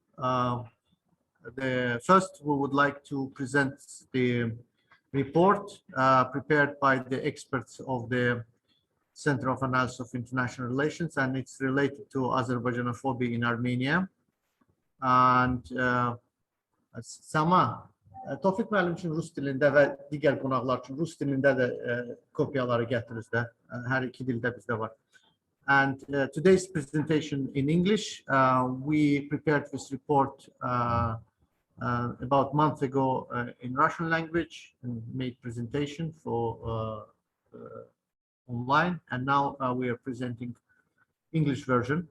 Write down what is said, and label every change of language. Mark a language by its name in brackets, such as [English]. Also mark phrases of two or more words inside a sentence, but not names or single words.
[English] The first, we would like to present the report prepared by the experts of the Center of Analysis of International Relations, and it's related to Azerbaijanophobia in Armenia. And Sama, [Azerbaijani] Tofiq müəllim üçün rus dilində və digər qonaqlar üçün rus dilində də kopyaları gətiririz də. Hər iki dildə bizdə var. [English] And today's presentation in English, we prepared this report about a month ago in Russian language and made presentation for online, and now we are presenting English version.